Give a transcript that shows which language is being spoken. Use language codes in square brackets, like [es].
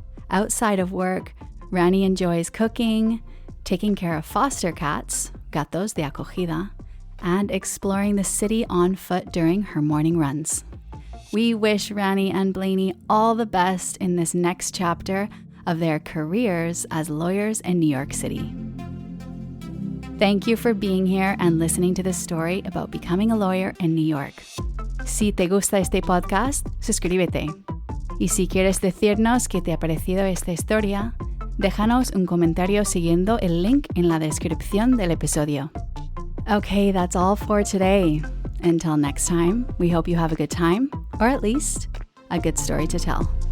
[en] Outside of work, Rani enjoys cooking, taking care of foster cats, [es] gatos de acogida, [en] and exploring the city on foot during her morning runs. We wish Rani and Blaney all the best in this next chapter of their careers as lawyers in New York City. Thank you for being here and listening to this story about becoming a lawyer in New York. [es] Si te gusta este podcast, suscríbete. Y si quieres decirnos qué te ha parecido esta historia, déjanos un comentario siguiendo el link en la descripción del episodio. [en] Okay, that's all for today. Until next time, we hope you have a good time, or at least a good story to tell.